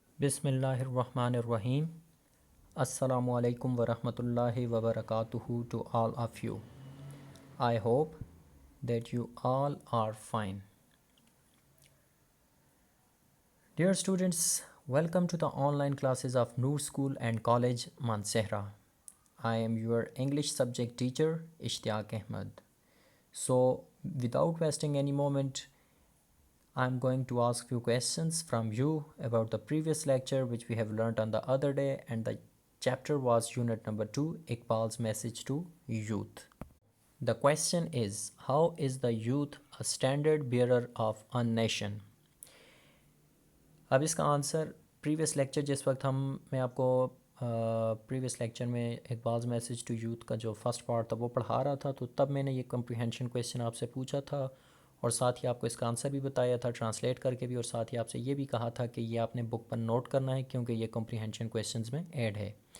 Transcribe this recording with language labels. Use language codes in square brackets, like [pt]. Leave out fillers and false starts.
[ar] بسم اللہ الرحمن الرحیم السلام علیکم ورحمۃ اللہ وبرکاتہ [en] to all of you. I hope that you all are fine. Dear students, welcome to the online classes of Noor School and College, Mansehra. I am your English subject teacher, Ishtiaq Ahmed. So, without wasting any moment, I'm going to ask few questions from you about the previous lecture which we have learnt on the other day, and the chapter was unit number 2, Iqbal's message to youth. The question is, how is the youth a standard bearer of a nation? [ur] اب اس کا answer previous lecture جس وقت میں آپ کو previous lecture میں اقبال's message to youth کا جو فرسٹ پارٹ تھا وہ پڑھا رہا تھا، تو تب میں نے یہ کمپریہنشن کویسچن آپ سے پوچھا تھا اور ساتھ ہی آپ کو اس کا آنسر بھی بتایا تھا ٹرانسلیٹ کر کے بھی، اور ساتھ ہی آپ سے یہ بھی کہا تھا کہ یہ آپ نے بک پر نوٹ کرنا ہے کیونکہ یہ کمپریہنشن کویسچنز میں ایڈ ہے.